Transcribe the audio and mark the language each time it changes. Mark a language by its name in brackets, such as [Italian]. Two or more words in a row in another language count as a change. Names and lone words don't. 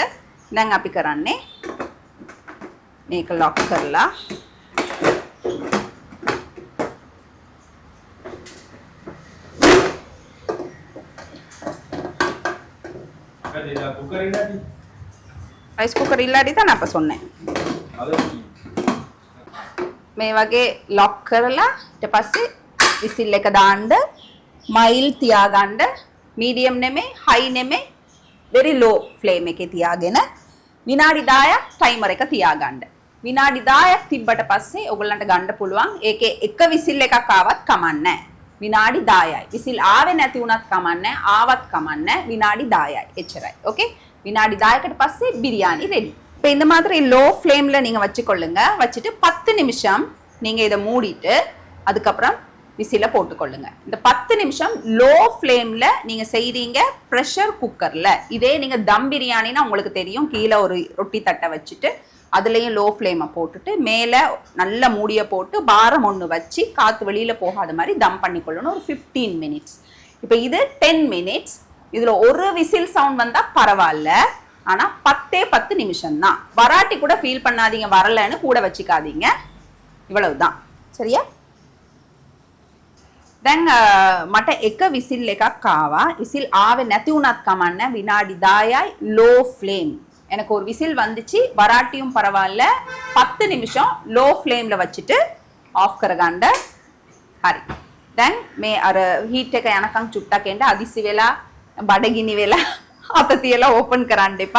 [Sinhala] දැන් අපි කරන්නේ මේක ලොක් කරලා රයිස් කුකර් ඉල්ලාඩි [Tamil] தான் அப்ப சொன்னேன். [Sinhala] මේ වගේ ලොක් කරලා ඊට පස්සේ විසිල් එක දාන්න මයිල් තියාගන්න. මීඩියම් නෙමෙයි හයි නෙමෙයි [English] very low flame [Sinhala] එකේ තියාගෙන විනාඩි 10ක් ටයිමර් එක තියාගන්න. විනාඩි 10ක් තිබ්බට පස්සේ ඔයගොල්ලන්ට ගන්න පුළුවන්. ඒකේ එක විසිල් එකක් ආවත් කමන්නේ නැහැ. විනාඩි 10යි. විසිල් ආවේ නැති වුණත් කමන්නේ නැහැ. ආවත් කමන්නේ නැහැ. විනාඩි 10යි. එච්චරයි. [Tamil] ஓகே? வினாடி [Sinhala] 10කට පස්සේ [Tamil] பிரியாணி ரெடி. இப்போ இந்த மாதிரி [English] low flame [Tamil] நீங்க வச்சுக்கொள்ளுங்க. வச்சுட்டு 10 நிமிஷம் நீங்க இதை மூடிட்டு அதுக்கப்புறம் விசில போட்டுக்கொள்ளுங்க. இந்த 10 நிமிஷம் [English] low flame [Tamil] நீங்க செய்றீங்க [English] pressure cooker. [Tamil] இதே நீங்க தம் பிரியாணினா உங்களுக்கு தெரியும், கீழே ஒரு ரொட்டி தட்டை வச்சுட்டு அதுலேயும் [English] low flame [Tamil] போட்டுட்டு மேலே நல்ல மூடியை போட்டு பாரம் ஒன்று வச்சு காற்று வெளியில் போகாத மாதிரி தம் பண்ணிக்கொள்ளணும் ஒரு 15 மினிட்ஸ். இப்போ இது 10 மினிட்ஸ். இதில் ஒரு விசில் சவுண்ட் வந்தால் பரவாயில்ல, ஆனால் 10 நிமிஷம் தான். வராட்டி கூட ஃபீல் பண்ணாதீங்க, வரலன்னு கூட வச்சுக்காதீங்க. இவ்வளவுதான், சரியா? [Sinhala] දැන් මට එක විසිල් එකක් ආවා. විසිල් ආවේ නැති වුණත් කමන්න, විනාඩි 10යි [English] low flame. [Tamil] எனக்கு ஒரு விசில் வந்துச்சு, வராட்டியும் பரவாயில்ல. 10 நிமிஷம் [English] low flame [Tamil] வச்சுட்டு ஆஃப் කරගන්න. [Sinhala] හරි. දැන් මේ අර හීට් එක යනකම් චුට්ටක් එන්න අදිසි වෙලා බඩගිනි වෙලා අත තියලා ඕපන් කරන්න එපා.